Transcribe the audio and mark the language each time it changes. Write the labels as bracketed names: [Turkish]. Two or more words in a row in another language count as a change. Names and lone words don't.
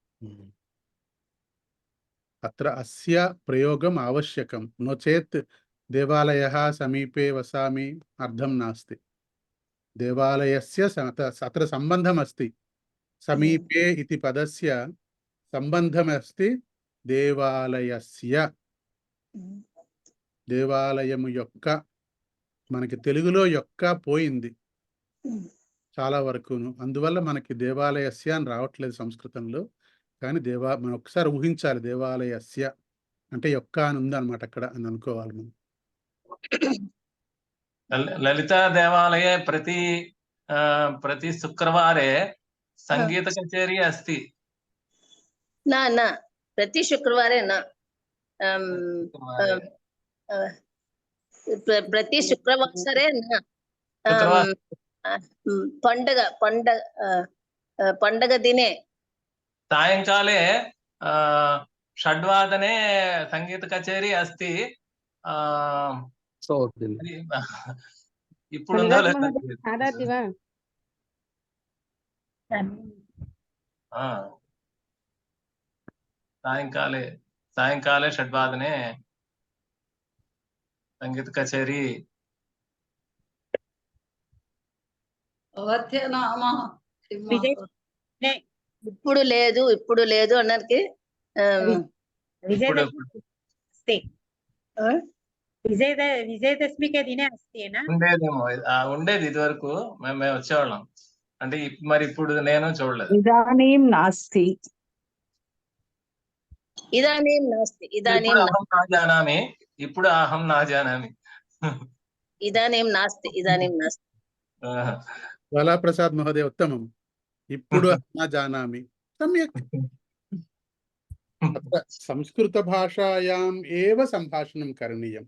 [Sanskrit] अत्र अस्य प्रयोगम् आवश्यकं, नो चेत् देवालयः समीपे वसामि अर्थं नास्ति. देवालयस्य अत्र सम्बन्धमस्ति. समीपे इति पदस्य सम्बन्धमस्ति దేవాలయస్య. [Telugu] దేవాలయము యొక్క, మనకి తెలుగులో యొక్క పోయింది చాలా వరకును, అందువల్ల మనకి దేవాలయస్య అని రావట్లేదు సంస్కృతంలో. కానీ మనం ఒకసారి ఊహించాలి, దేవాలయస్య అంటే యొక్క అని ఉంది అనమాట అక్కడ అని అనుకోవాలి మనం. [Sanskrit] ललिता देवालये प्रति शुक्रवारे संगीत कचेरी अस्ति. न प्रति शुक्रवारे न. प्रति शुक्रवासरे न. पंडग दिने सायंकाले 6:00 संगीत कचेरी अस्ति. [Telugu] ఇప్పుడు ఉందో లేదో తెలియదు. [Sanskrit] सायंकाले 6:00 संगीत कचेरी. [Telugu] ఇప్పుడు లేదు అన్నకి [Sanskrit] विजयदशमी के दिने अस्ति न [Telugu] ఉండేదేమో ఉండేది ఇది వరకు మేము వచ్చేవాళ్ళం అంటే మరి ఇప్పుడు నేను చూడలేదు [Sanskrit] इदानीं नास्ति ఇదానీం నాస్తి ఇదానీం ఇప్పుడు అహం నా జానామి ఇప్పుడు అహం నా జానామి ఇదానీం నాస్తి ఇదానీం నాస్తి బాలాప్రసాద్ మహోదయ ఉత్తమం. ఇప్పుడు నా జానామి సమ్యక్. అత్ర సంస్కృత భాషాయాం ఏవ సంభాషణం కరణీయం.